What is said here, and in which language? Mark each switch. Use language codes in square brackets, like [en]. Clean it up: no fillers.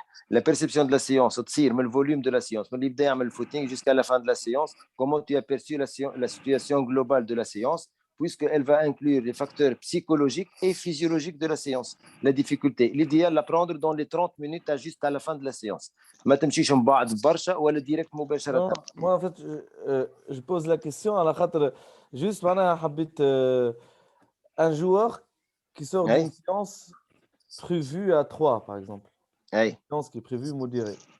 [fr] La perception de la séance, le volume de la séance, le footing jusqu'à la fin de la séance, comment tu as perçu la situation globale de la séance, puisqu'elle va inclure les facteurs psychologiques et physiologiques de la séance. La difficulté, l'idéal, la prendre dans les 30 minutes juste à la fin de la séance. [ar] ما تمشيش من بعد برشا ولا ديريكت مباشرة. [fr] Moi en fait je pose la question [ar] على خاطر [fr] juste [ar] معناها حبيت [fr] un joueur qui sort d'une séance prévue à 3 par exemple. Une séance qui est prévue modérée.